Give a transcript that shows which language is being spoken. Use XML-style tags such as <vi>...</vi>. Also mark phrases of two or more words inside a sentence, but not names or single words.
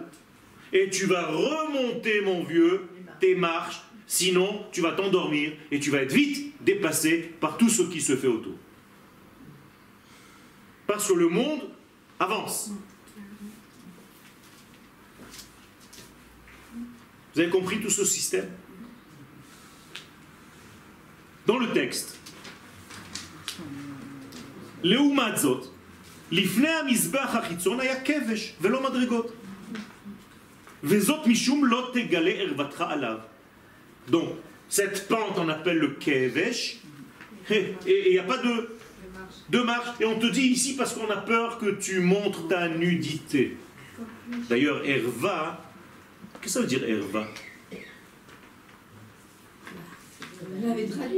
<fr>Et tu vas remonter, mon vieux, tes marches, sinon tu vas t'endormir et tu vas être vite dépassé par tout ce qui se fait autour. Parce que le monde avance. Vous avez compris tout ce système? Dans le texte,</fr> <he>לעומת זאת, לפני המזבח החיצון היה כבש ולא מדרגות, וזאת משום לא תגלה ערותך עליו.</he> <fr>Donc, cette pente on appelle le kevesh, et il n'y a pas de marche. Et on te dit ici parce qu'on a peur que tu montres ta nudité. D'ailleurs, erva, qu'est-ce que ça veut dire erva? Vous l'avez traduit.</fr>